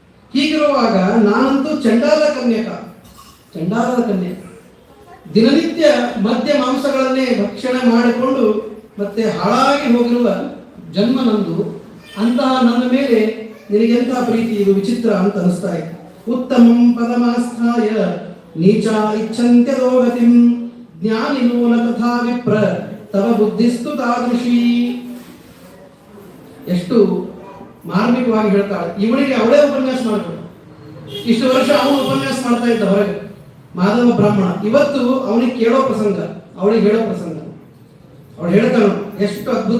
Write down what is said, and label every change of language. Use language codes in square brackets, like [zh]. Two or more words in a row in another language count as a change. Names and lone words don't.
[kn] ಹೀಗಿರುವಾಗ ನಾನಂತೂ ಚಂಡಾಲದ ಕನ್ಯಕ, ದಿನನಿತ್ಯ ಮದ್ಯ ಮಾಂಸಗಳನ್ನೇ ಭಕ್ಷಣೆ ಮಾಡಿಕೊಂಡು ಮತ್ತೆ ಹಾಳಾಗಿ ಹೋಗಿರುವ ಜನ್ಮ ನಂದು. ಅಂತಹ ನನ್ನ ಮೇಲೆ ನಿನಗೆಂಥ ಪ್ರೀತಿ, ಇದು ವಿಚಿತ್ರ ಅಂತ ಅನಿಸ್ತಾ ಇದೆ. [sa] ಉತ್ತಮಂ ಪದಮಾಸ್ಥಾಯ ನೀಚ ಇಚ್ಛಂತ್ಯದೋ ಗತಿಂ ಜ್ಞಾನಿನೋ ನ ತಥಾ ವಿಪ್ರ ತವ ಬುದ್ಧಿಸ್ತು ತಾದೃಶಿ. [kn] ಎಷ್ಟು ಮಾರ್ಮಿಕವಾಗಿ ಹೇಳ್ತಾಳೆ. ಇವಳಿಗೆ ಅವಳೇ ಉಪನ್ಯಾಸ ಮಾಡ್ತಾಳೆ. ಇಷ್ಟು ವರ್ಷ ಅವನು ಉಪನ್ಯಾಸ ಮಾಡ್ತಾ ಇದ್ದ ಹೊರಗೆ, ಮಾಧವ ಬ್ರಾಹ್ಮಣ. ಇವತ್ತು ಅವನಿಗೆ ಕೇಳೋ ಪ್ರಸಂಗ, ಅವಳಿಗೆ ಹೇಳೋ ಪ್ರಸಂಗ. ಅವಳು ಹೇಳ್ತಾಳ, ಎಷ್ಟು ಅದ್ಭುತ.